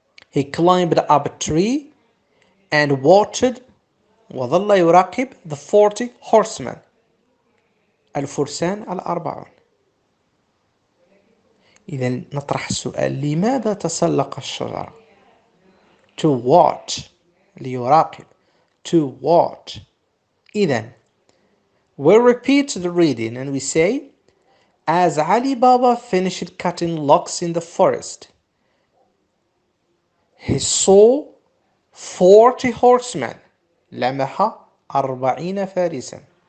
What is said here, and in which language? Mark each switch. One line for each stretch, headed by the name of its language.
English: He climbed up a tree and watched
Arabic: وظل يراقب
English: the 40 horsemen
Arabic: الفرسان الأربعون. إذا نطرح السؤال لماذا تسلق الشجرة؟
English: To watch
Arabic: ليراقب to watch.
English: إذا we repeat the reading and we say as Ali Baba finished cutting logs in the forest he saw 40 horsemen
Arabic: لمح 40 فارسا